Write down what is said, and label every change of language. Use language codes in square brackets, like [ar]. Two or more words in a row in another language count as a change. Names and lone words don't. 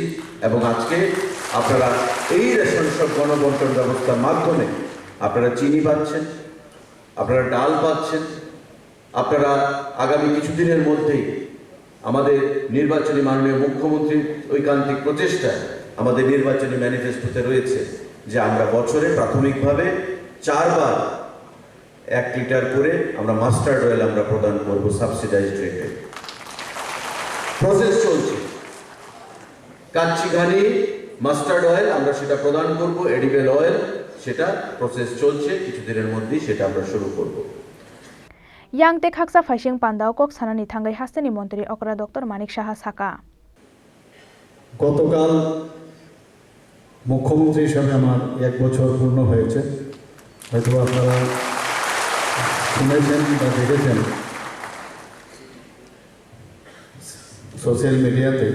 [bn] এবং আজকে আপনারা এই রেশন শপ গণবন্টন ব্যবস্থার মাধ্যমে আপনারা চিনি পাচ্ছেন, আপনারা ডাল পাচ্ছেন, আপনারা আগামী কিছুদিনের মধ্যেই আমাদের নির্বাচনী মাননীয় মুখ্যমন্ত্রীর ঐকান্তিক প্রচেষ্টায় আমাদের নির্বাচনী ম্যানিফেস্টোতে রয়েছে যে আমরা বছরে প্রাথমিকভাবে 4 বার 1 লিটার করে আমরা [en] mustard oil [bn] আমরা প্রদান করব [en] subsidized rate. [bn] প্রসেস চলছে, কাচ্চি ঘানি [en] mustard oil [bn] আমরা সেটা প্রদান করব, [en] edible oil [bn] সেটা প্রসেস চলছে, কিছুদিনের মধ্যেই সেটা আমরা শুরু করব। [trp] Yang tek haksa faising Pandao kok sanani thangai hasteni Mantri Okra Dr. Manik Shaha Saka. [bn] গতকাল মুখ্যমন্ত্রী হিসাবে আমার 1 বছর পূর্ণ হয়েছে। হয়তো আপনারা শুনেছেন বা দেখেছেন [en] social media.